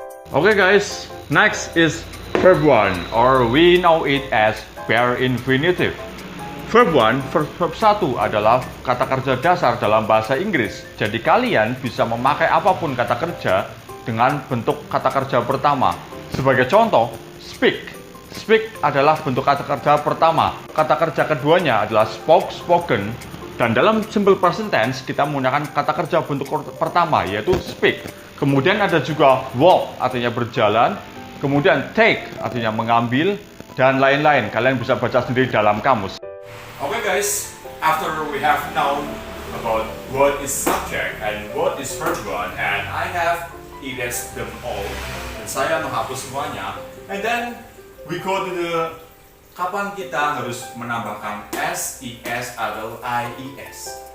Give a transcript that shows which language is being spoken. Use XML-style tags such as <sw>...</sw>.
<en>Oke guys, next is verb 1 or we know it as bare infinitive.</en> <id>Verb 1, verb 1 adalah kata kerja dasar dalam bahasa Inggris. Jadi kalian bisa memakai apapun kata kerja dengan bentuk kata kerja pertama. Sebagai contoh, speak. Speak adalah bentuk kata kerja pertama. Kata kerja keduanya adalah spoke, spoken. Dan dalam simple present tense kita menggunakan kata kerja bentuk pertama yaitu speak. Kemudian ada juga walk artinya berjalan. Kemudian take artinya mengambil dan lain-lain. Kalian bisa baca sendiri dalam kamus.</id> <en>Okay guys, after we have known about what is subject and what is verb 1 and I have erased them all</en> <id>dan saya menghapus semuanya,</id> <en>and then we go to the</en> <id>kapan kita harus menambahkan</id> <en>s, is atau ies.</en>